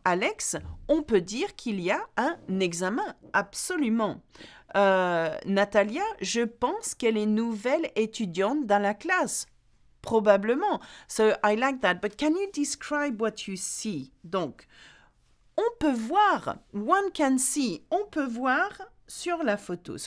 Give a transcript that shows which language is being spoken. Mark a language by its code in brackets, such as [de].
[fr] Alex, on peut dire qu'il y a un examen. Absolument. Natalia, je pense qu'elle est nouvelle étudiante dans la classe. Probablement. [en] So I like that. But can you describe what you see? [fr] Donc, on peut voir, [en] one can see, [fr] on peut voir sur la photo.